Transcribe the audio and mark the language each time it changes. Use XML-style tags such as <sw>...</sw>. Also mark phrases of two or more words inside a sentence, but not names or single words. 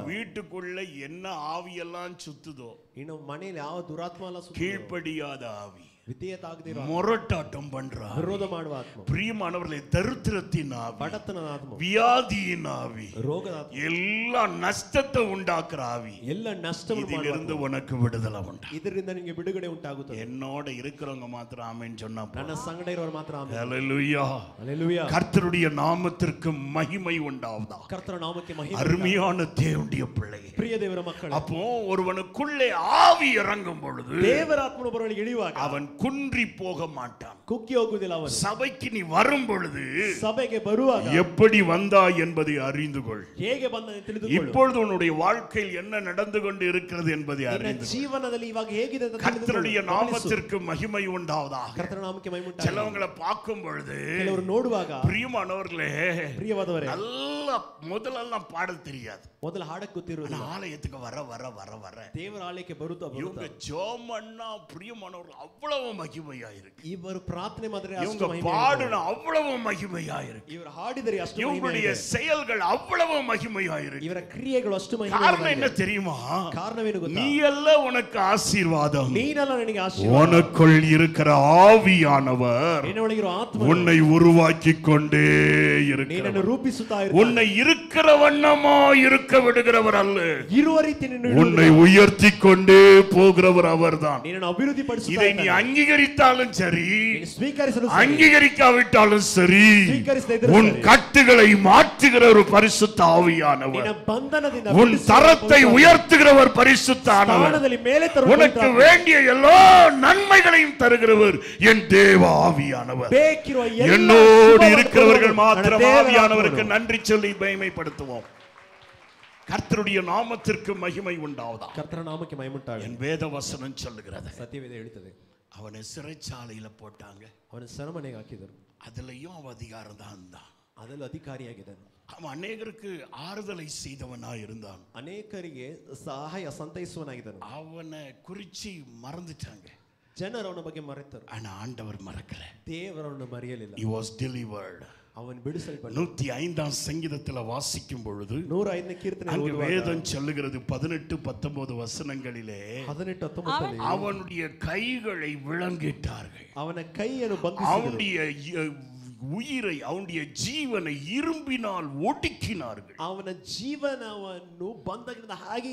<ta>வீட்டுக்குள்ள என்ன ஆவியெல்லாம் சுத்துதோ,</ta> <kn>ಇನ್ನು ಮನೆಯಲ್ಲಿ ಯಾವ ದುರಾತ್ಮ ಅಲ್ಲ ಸುತ್ತ,</kn> <ta>கீழ்ப்படியாத ஆவி,</ta> <kn>ವಿಧೇಯತಾಗದಿರೋ</kn> <ta>ಮೊರಟಾಟಂ பண்றார்.</ta> <kn>ವಿರೋಧ ಮಾಡುವ ಆತ್ಮ.</kn> <ta>பிரியமானவர்களே, தரித்திரத்தின் ஆவி,</ta> <kn>ಬಡತನದ ಆತ್ಮ,</kn> <ta>வியாதியின் ஆவி,</ta> <kn>ರೋಗದ ಆತ್ಮ,</kn> <ta>எல்லா நஷ்டத்தை உண்டாக்குற ஆவி,</ta> <kn>ಎಲ್ಲ ನಷ್ಟವನ್ನು ಮಾಡುವ</kn> <ta>இதிலிருந்து உனக்கு விடுதலை உண்டு.</ta> <kn>ಇದರಿಂದ ನಿಮಗೆ ಬಿಡುಗಡೆ ಉಂಟಾಗುತ್ತದೆ.</kn> <ta>என்னோட இருக்கிறவங்க மாத்திரம் ஆமென் சொன்னா</ta> <kn>ನನ್ನ ಸಂಗಡ ಇರುವವರು ಮಾತ್ರ ಆಮೆನ್.</kn> <ta>ஹல்லேலூயா. ஹல்லேலூயா. கர்த்தருடைய நாமத்திற்கு மகிமை உண்டாவதா.</ta> <kn>ಕರ್ತನ ನಾಮಕ್ಕೆ ಮಹಿಮೆ.</kn> <ta>அருமையான தேவனுடைய பிள்ளையே,</ta> <kn>ಪ್ರಿಯ ದೇವರ ಮಕ್ಕಳೇ,</kn> <ta>அப்போ ஒருவனுக்குள்ளே ஆவி இறங்கும் பொழுது</ta> <kn>ದೇವರ ಆತ್ಮನು ಬರಲಿಗೆ ಇಳಿಯುವಾಗ</kn> <ta>அவன் குன்றி போக மாட்டான்.</ta> <kn>ಕುಗ್ಗಿ ಹೋಗುವುದಿಲ್ಲ. ಅವನು</kn> <ta>சபைக்கு நீ வரும் பொழுது</ta> <kn>ಸಭೆಗೆ ಬರುವಾಗ</kn> <ta>எப்படி வந்தாய் என்பதை அறிந்து கொள்.</ta> <kn>ಹೇಗೆ ಬಂದನೆ ತಿಳಿದುಕೊಳ್ಳು.</kn> <ta>இப்பொழுது உன்னுடைய வாழ்க்கையில் என்ன நடந்து கொண்டு இருக்கிறது என்பதை அறிந்து கொள்.</ta> <kn>ಜೀವನದಲ್ಲಿ ಇವಾಗ ಹೇಗಿದೆ ಅಂತ</kn> <ta>கர்த்தருடைய நாமத்திற்கு மகிமை உண்டாவதாக.</ta> <kn>ಕರ್ತನ ನಾಮಕ್ಕೆ ಮಹಿಮೆ ಉಂಟಾಗಲಿ.</kn> <ta>சிலவங்களை பார்க்கும் பொழுது,</ta> <kn>ಕೆಲವರು ನೋಡುವಾಗ,</kn> <ta>பிரியமானவர்களே,</ta> <kn>ಪ್ರಿಯವಾದವರೇ,</kn> <ta>நல்லா முதலெல்லாம் பாட தெரியாது.</ta> <kn>ಮೊದಲು ಹಾಡಕ್ಕೆ ಗೊತ್ತಿರುವುದಿಲ್ಲ.</kn> <ta>ஆலயத்துக்கு வர வர வர வர</ta> <kn>ದೇವರ ಆಲಯಕ್ಕೆ ಬರುತ್ತಾ</kn> <ta>இவங்க ஜோமன்னா பிரியமானவர்கள் அவ்வளவு மகிமையா இருக்கு.</ta> <kn>ಇವರು ಪ್ರಾರ್ಥನೆ ಮಾಡಿದ್ರೆ</kn> <ta>இவங்க</ta> <kn>ಅಷ್ಟು ಮಹಿಮೆ,</kn> <ta>பாடுன அவ்வளவு மகிமையா இருக்கு.</ta> <kn>ಇವರು ಹಾಡಿದರೆ ಅಷ್ಟು ಮಹಿಮೆ,</kn> <ta>இவங்களுடைய செயல்கள் அவ்வளவு மகிமையா இருக்கு.</ta> <kn>ಇವರ ಕ್ರಿಯೆಗಳು ಅಷ್ಟು ಮಹಿಮೆ.</kn> <ta>காரணம் என்ன தெரியுமா?</ta> <kn>ಕಾರಣವೇನು ಗೊತ್ತಾ?</kn> <ta>நீ எல்லாம் உனக்கு ஆசீர்வாதம்.</ta> <kn>ನೀನಲ್ಲ ನನಗೆ ಆಶೀರ್ವಾದ.</kn> <ta>உனக்குள் இருக்கிற ஆவியானவர்</ta> <kn>ನಿನ್ನೊಳಗಿರುವ ಆತ್ಮ</kn> <ta>உன்னை உருவாக்கி கொண்டே இருக்கிறார்.</ta> <kn>ನಿನ್ನನ್ನು ರೂಪಿಸುತ್ತಾ ಇರುತ್ತಾನೆ.</kn> <ta>உன்னை இருக்கிற வண்ணமா இருக்க விடுகிறவர் அல்ல,</ta> <kn>ಇರುವ ರೀತಿ ನಿನ್ನನ್ನು</kn> <ta>உன்னை உயர்த்தி கொண்டே போகிறவர் அவர்தான்.</ta> <kn>ನಿನ್ನನ್ನು ಅಭಿವೃದ್ಧಿ ಪಡಿಸುತ್ತಾ</kn> <ta>இதை நீ</ta> <kn>ಇದ್ದಾನೆ.</kn> <ta>அங்கீகரித்தாலும் சரி,</ta> <kn>ಸ್ವೀಕರಿಸಲು</kn> <ta>அங்கீகரிக்காவிட்டாலும் சரி,</ta> <kn>ಸ್ವೀಕರಿಸದೇ ಇದ್ದರೂ</kn> <ta>உன்</ta> <kn>ಸರಿ,</kn> <ta>கட்டுகளை மாற்றுகிற ஒரு பரிசுத்த ஆவியானவர்,</ta> <kn>ನಿನ್ನ ಬಂಧನದಿಂದ</kn> <ta>உன் தரத்தை உயர்த்துகிறவர் பரிசுத்தானவர்,</ta> <kn>ಸ್ಥಾನದಲ್ಲಿ ಮೇಲೆ</kn> <ta>உனக்கு வேண்டிய எல்லா நன்மைகளையும் தருகிறவர் என் தேவ ஆவியானவர்.</ta> <kn>ಬೇಕಿರುವ ಎಲ್ಲ</kn> <ta>என்னோடு</ta> <kn>ಶುಭವನ್ನು</kn> <ta>இருக்கிறவர்கள்</ta> <kn>ಕೊಡುವವರು</kn> <ta>மாத்திரம்</ta> <kn>ನನ್ನ ದೇವರ</kn> <ta>ஆவியானவருக்கு</ta> <kn>ಆತ್ಮನು.</kn> <ta>நன்றி சொல்லி மகிமைப்படுத்துவோம். கர்த்தருடைய நாமத்திற்கு மகிமை உண்டாவதா.</ta> <kn>ಕರ್ತನ ನಾಮಕ್ಕೆ ಮಹಿಮೆ ಉಂಟಾಗಲಿ.</kn> <ta>என் வேத வசனம் சொல்லுகிறது,</ta> <kn>ಸತ್ಯವೇದ ಹೇಳುತ್ತದೆ,</kn> <ta>அவனை சிறைச்சாலையில போட்டாங்க.</ta> <kn>ಅವನ ಸೆರೆಮನೆಗೆ ಹಾಕಿದರು.</kn> <ta>அதுலயும் அவன் அதிகாரம் தான் இருந்தான்.</ta> <kn>ಅದರಲ್ಲಿ ಅಧಿಕಾರಿಯಾಗಿದ್ದನು.</kn> <ta>அவன் அநேகருக்கு ஆறுதலை செய்தவனா இருந்தான்.</ta> <kn>ಅನೇಕರಿಗೆ ಸಹಾಯ ಸಂತೈಸುವನಾಗಿದ್ದನು.</kn> <ta>அவனை குறிச்சி மறந்துட்டாங்க.</ta> <kn>ಜನರು ಅವನ ಬಗ್ಗೆ ಮರೆತರು.</kn> <ta>ஆனா ஆண்டவர் மறக்கல.</ta> <kn>ದೇವರನ್ನು ಮರೆಯಲಿಲ್ಲ.</kn> <en>He was delivered.</en> <kn>ಅವನು ಬಿಡಿಸಲ್ಪಟ್ಟ.</kn> <ta>105ஆம் சங்கீதத்தில வாசிக்கும் பொழுது</ta> <kn>105ನೇ ಕೀರ್ತನೆ</kn> <ta>அங்கு</ta> <kn>ಓದುವಾಗ</kn> <ta>வேதம் சொல்லுகிறது 18-19 வசனங்களிலே 18-19 அவனுடைய கைகளை விலங்கிட்டார்கள்.</ta> <kn>ಅವನ ಕೈಯನ್ನು ಬಂಧಿಸಿದರು.</kn> <ta>அவனுடைய உயிரை, அவனுடைய ஜீவனை இரும்பினால் ஒடுக்கினார்கள்.</ta> <kn>ಅವನ ಜೀವನವನ್ನು ಬಂಧನದಿಂದ ಹಾಗೆ</kn>